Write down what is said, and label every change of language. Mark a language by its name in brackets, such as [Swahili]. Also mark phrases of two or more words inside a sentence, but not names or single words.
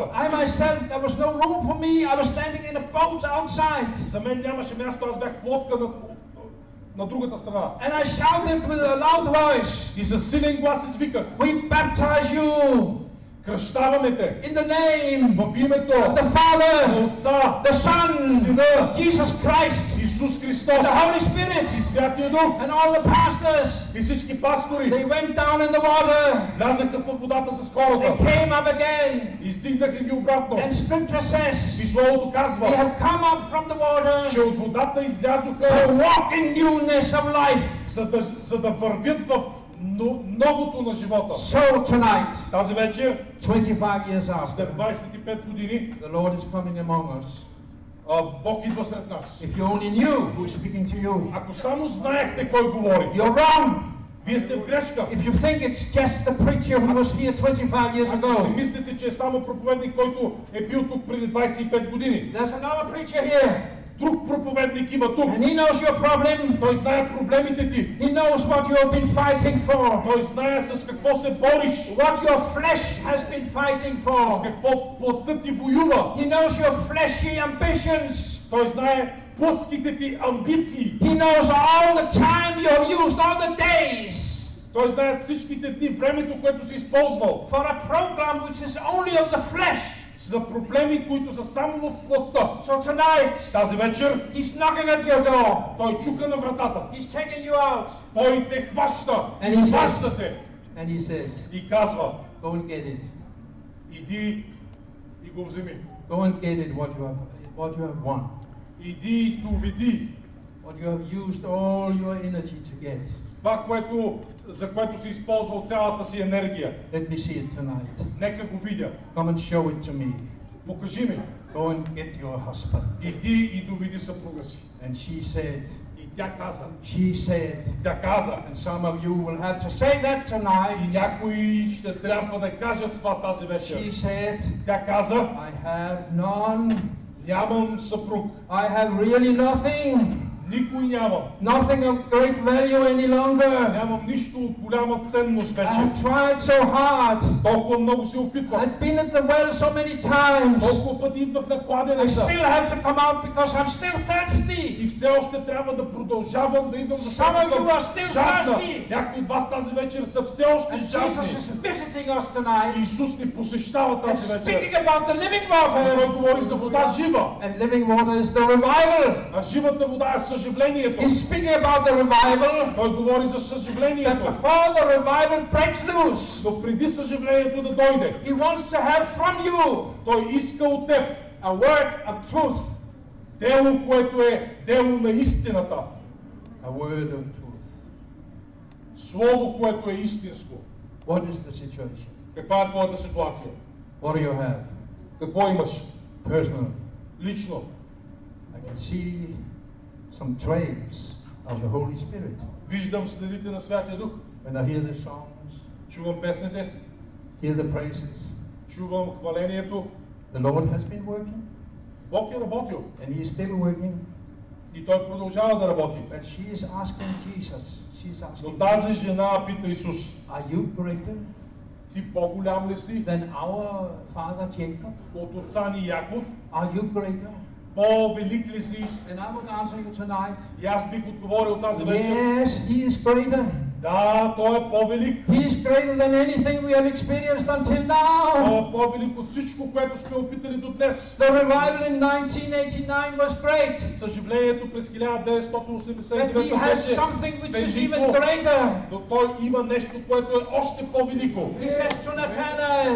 [English] I myself, there was no room for me. I was standing in a boat outside. [Bulgarian] За мен нямаше място, аз бях в лодка на другата страна. [English] And I shouted with a loud voice, [Bulgarian] И със силен глас извиках: [English] we baptize you [Bulgarian] кръщаваме те [English] in the name [Bulgarian] в името [English] of the [Bulgarian] на [English] Father, [Bulgarian] Отца, [English] the Son, [Bulgarian] Сина, [English] Jesus Christ, [Bulgarian] Исус Христос [English] the Holy Spirit. [Bulgarian] и Святия Дух. [English] And all the pastors, [Bulgarian] И всички пастори [English] they went down in the water. [Bulgarian] влязаха във водата с [English] They [Bulgarian] хората. [English] came up again. [Bulgarian] Издигнаха ги обратно. [English] And Scripture says, [Bulgarian] И Словото [English] they [Bulgarian] казва, [English] have come up from the water [Bulgarian] че от водата [English] to [Bulgarian] излязоха, [English] walk in newness of life. [Bulgarian] за да вървят в новото на живота. [English] So tonight, [Bulgarian] Тази вечер, [English] 25 years after, [Bulgarian] след 25 години, [English] the Lord is coming among us. [Bulgarian] Бог идва сред нас. [English] If you only knew who is speaking to you, [Bulgarian] Ако само знаехте кой говори, [English] you're wrong. [Bulgarian] вие сте в грешка. [English] If you think it's just the preacher who was here 25 years [Bulgarian] Ако си [English] ago, [Bulgarian] мислите, че е само проповедник, който е бил тук преди 25 години, [English] there's another preacher here, [Bulgarian] друг проповедник има тук. [English] and he knows your problem. [Bulgarian] Той знае проблемите ти. [English] He knows what you have been fighting for, [Bulgarian] Той знае с какво се бориш, [English] what your flesh has been fighting [Bulgarian] с [English] for. [Bulgarian] какво плътта ти воюва. [English] He knows your fleshy ambitions. [Bulgarian] Той знае плътските ти амбиции. [English] He knows all the time you have used, all the days, [Bulgarian] Той знае всичките дни, времето, което си използвал [English] for a program which is only of the flesh. [Bulgarian] за проблеми, които са само в плътта. [English] So tonight, [Bulgarian] Тази вечер [English] he's knocking at your door. [Bulgarian] той чука на вратата. [English] He's taking you out. [Bulgarian] Той те хваща, [English] And he [Bulgarian] хваща те [English] And he says, [Bulgarian] и казва: [English] go and get it. [Bulgarian] иди и го вземи. [English] Go and get it what you have won. [Bulgarian] Иди и доведи [English] What you have used all your energy to get. [Bulgarian] това, за което си използвал цялата си енергия. [English] Let me see it tonight. [Bulgarian] Нека го видя. [English] Come and show it to me. [Bulgarian] Покажи ми. [English] Go and get your husband. [Bulgarian] Иди и доведи съпруга си. [English] And she said, [Bulgarian] И тя каза. Тя каза, [English] And some of you will have to say that tonight. [Bulgarian] И някои ще трябва да кажат това тази вечер. [English] She said, [Bulgarian] Тя каза: [English] I have none. [Bulgarian] нямам съпруг. [English] I have really nothing. [Bulgarian] Никой нямам. [English] Nothing of great value any longer. [Bulgarian] Нямам нищо от голяма ценност [English] I [Bulgarian] вече. [English] have tried so hard. [Bulgarian] Толкова много се опитвам. [English] I've been at the well so many times. [Bulgarian] Толкова пъти идвах на [English] I [Bulgarian] кладенеца. [English] still have to come out because I'm still thirsty. [Bulgarian] И все още трябва да продължавам да идвам, защото [English] Some of [Bulgarian] съм [English] you are still [Bulgarian] жадна. [English] thirsty. [Bulgarian] Някои от вас тази вечер са все още [English] And Jesus [Bulgarian] жадни. [English] is visiting us tonight [Bulgarian] Исус ни посещава [English] and [Bulgarian] тази [English] speaking [Bulgarian] вечер. [English] about the living [Bulgarian] Той [English] water. [Bulgarian] говори за вода жива. [English] And living water is the revival. [Bulgarian] А живата вода е съживлението. [English] He's speaking about the revival. [Bulgarian] Той говори за [English] That [Bulgarian] съживлението. [English] before the revival breaks loose, [Bulgarian] Но преди съживлението да дойде, [English] He wants to have from you [Bulgarian] Той иска от теб [English] a word of truth. [Bulgarian] дело, което е дело на истината. [English] A word of truth. [Bulgarian] Слово, което е истинско. [English] What is the situation? [Bulgarian] Каква е твоята ситуация? [English] What do you have? [Bulgarian] Какво имаш? [English] Personal. [Bulgarian] Лично. [English] I can see some trails of the Holy Spirit. [Bulgarian] Виждам следите на Святия Дух. [English] When I hear the songs, [Bulgarian] Чувам песните, [English] hear the praises, [Bulgarian] чувам хвалението. [English] the Lord has been working [Bulgarian] Бог е работил [English] and He is still working. [Bulgarian] и Той продължава да работи. [English] But she is asking Jesus, she's [Bulgarian] Но [English] asking, [Bulgarian] тази жена пита Исус: [English] are you greater [Bulgarian] ти по-голям ли си [English] than our father Jacob? [Bulgarian] от отца ни Яков? [English] Are you greater? [Bulgarian] По-велик ли си? [English] And I would answer you tonight, [Bulgarian] И аз бих отговорил тази вечер: [English] yes, He is greater. [Bulgarian] да, Той е по-велик. [English] He is greater than anything we have experienced until [Bulgarian] Той [English] now. [Bulgarian] е по-велик от всичко, което сме опитали до днес. [English] The revival in 1989 was great, [Bulgarian] Съживлението през [English] but He 1989 has [Bulgarian] беше [English] something which is [Bulgarian] велико, [English] even greater. [Bulgarian] но Той има нещо, което е още по-велико. [English] He says to Nathanael,